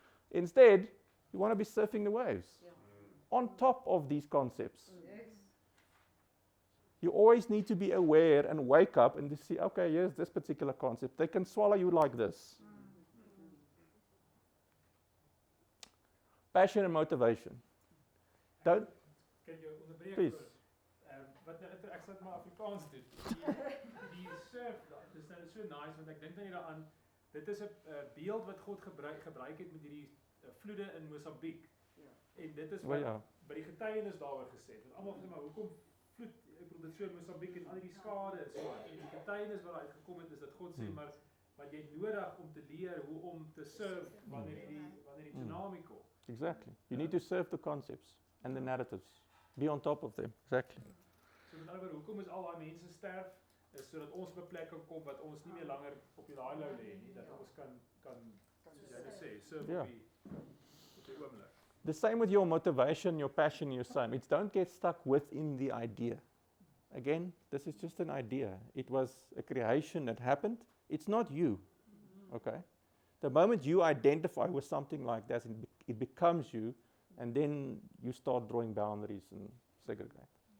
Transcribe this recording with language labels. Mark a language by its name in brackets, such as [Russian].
[English] Instead, you want to be surfing the waves on top of these concepts. You always need to be aware and wake up and to see, okay, here's this particular concept. They can swallow you like this. Passion and motivation. Don't. [Afrikaans] Kan jy onderbreek? [English] Please. [Afrikaans] Wat ek sal maar Afrikaans doen. Die surf, dis nou so nice want ek dink dan daaraan. Dit is 'n beeld wat God gebruik het met hierdie vloede in Mosambiek. En dit is wat by die getuienis daaroor gesê het. Want almal sê maar hoekom vloed, ek bedoel dit so in Mosambiek en al die skade is so. En die getuienis wat uit gekom het is dat God sê maar wat jy nodig om te leer hoe om te surf wanneer die tsunami kom. [English] Exactly. You need to surf the concepts and the narratives. Be on top of them. Exactly. [Afrikaans] So met ander woorde, hoekom is al daai mense sterf? Is sodat ons op 'n plek kan kom wat ons nie meer langer op die daai lou lê nie, dat ons kan soos jy sê, surf op die oomblik. [English] The same with your motivation, your passion, your same. It's don't get stuck within the idea. Again, this is just an idea. It was a creation that happened. It's not you. Okay? The moment you identify with something like that, it becomes you, and then you start drawing boundaries and segregate.